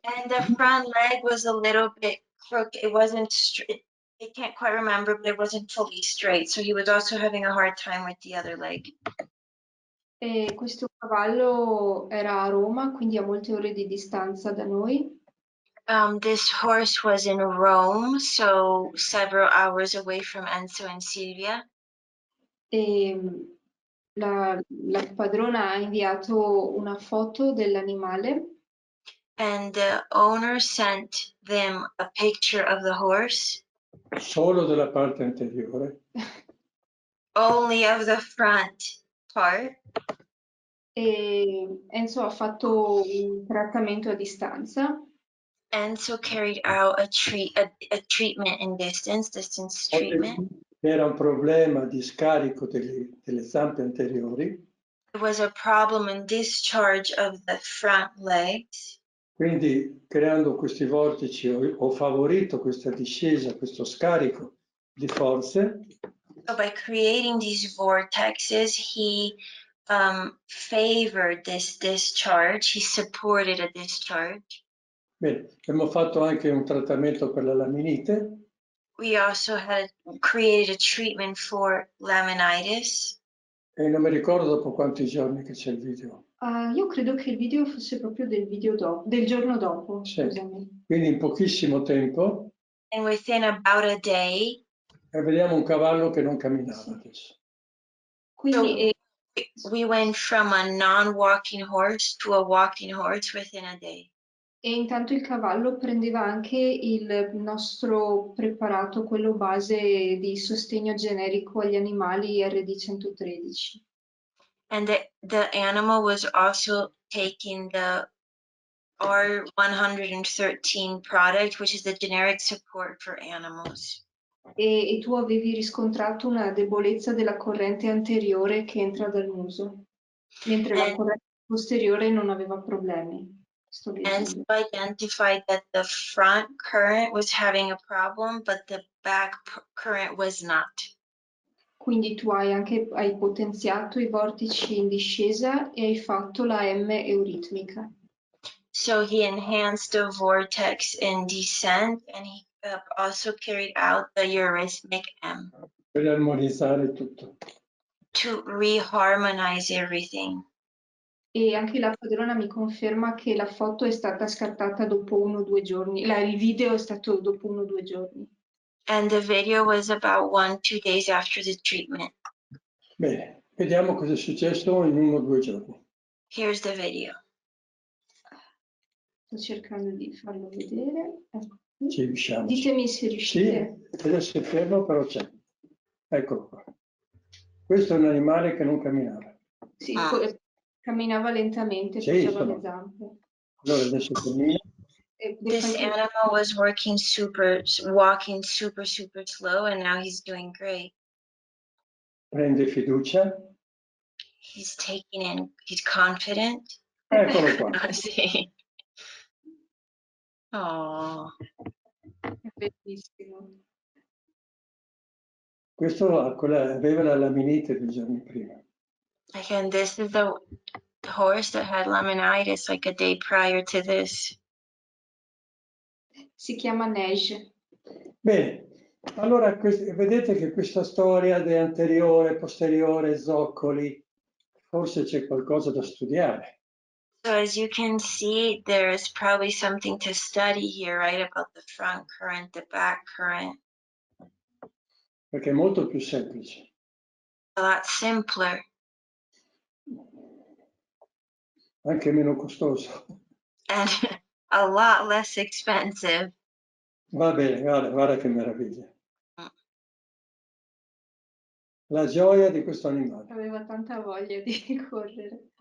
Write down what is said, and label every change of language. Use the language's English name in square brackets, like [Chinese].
[English] And the front leg was a little bit crooked. It wasn't straight. I can't quite remember, but it wasn't fully straight. So he was also having a hard time with the other leg. [Italian] E questo cavallo era a Roma, quindi a molte ore di distanza da noi. [English] This horse was in Rome, so several hours away from Enzo and Silvia. [Italian] E la padrona ha inviato una foto dell'animale. [English] And the owner sent them a picture of the horse. [Italian] Solo della parte anteriore. [English] only of the front part. [Italian] E Enzo ha fatto un trattamento a distanza. [English] Enzo carried out a treatment in distance treatment. [Italian] Era un problema di scarico delle zampe anteriori. [English] There was a problem in discharge of the front legs. [Italian] Quindi creando questi vortici ho favorito questa discesa, questo scarico di forze. [English] So by creating these vortexes, he favored this discharge. He supported a discharge. [Italian] Bene, abbiamo fatto anche un trattamento per la laminite. [English] We also had created a treatment for laminitis. [Italian] E non mi ricordo dopo quanti giorni che c'è il video. Io credo che il video fosse proprio del giorno dopo, Sì. scusami. Quindi in pochissimo tempo. [English] And within about a day. [Italian] E vediamo un cavallo che non camminava adesso. Quindi [English] we went from a non-walking horse to a walking horse within a day. [Italian] E intanto il cavallo prendeva anche il nostro preparato, quello base di sostegno generico agli animali RD113. [English] And the animal was also taking the R113 product, which is the generic support for animals. [Italian] E tu avevi riscontrato una debolezza della corrente anteriore che entra dal muso, mentre la corrente posteriore non aveva problemi. [English] And identified that the front current was having a problem, but the back current was not. [Italian] Quindi tu hai potenziato i vortici in discesa e hai fatto la M euritmica. [English] So he enhanced the vortex in descent, and he also carried out the eurythmic M. [Italian] Per armonizzare tutto. [English] To reharmonize everything. [Italian] E anche la padrona mi conferma che la foto è stata scattata dopo 1 o 2 giorni, il video è stato dopo 1 o 2 giorni. [English] And the video was about 1 or 2 days after the treatment. [Italian] Bene, vediamo cosa è successo in 1 o 2 giorni. [English] Here's the video. [Italian] Sto cercando di farlo vedere. Ecco. Ci riusciamo. Ditemi se riuscite. Sì, adesso è fermo, però c'è. Eccolo qua. Questo è un animale che non camminava. Sì, camminava lentamente, Sì, faceva le zampe. Allora adesso cammina. [English] This animal was walking super slow, and now he's doing great. [Italian] Prende fiducia. [English] He's taking in, he's confident. [Italian] Eccolo qua. Sì. Oh. È bellissimo. Questo aveva la laminite 2 giorni prima. [English] Again, this is the horse that had laminitis like a day prior to this. [Italian] Si chiama Neige. Bene, allora vedete che questa storia di anteriore, posteriore, zoccoli, forse c'è qualcosa da studiare. [English] So as you can see, there is probably something to study here, right? About the front current, the back current. [Italian] Perché è molto più semplice. [English] A lot simpler. [Italian] Anche meno costoso. [English] And a lot less expensive. [Italian] Va bene, guarda che meraviglia. La gioia di questo animale. Aveva tanta voglia di correre.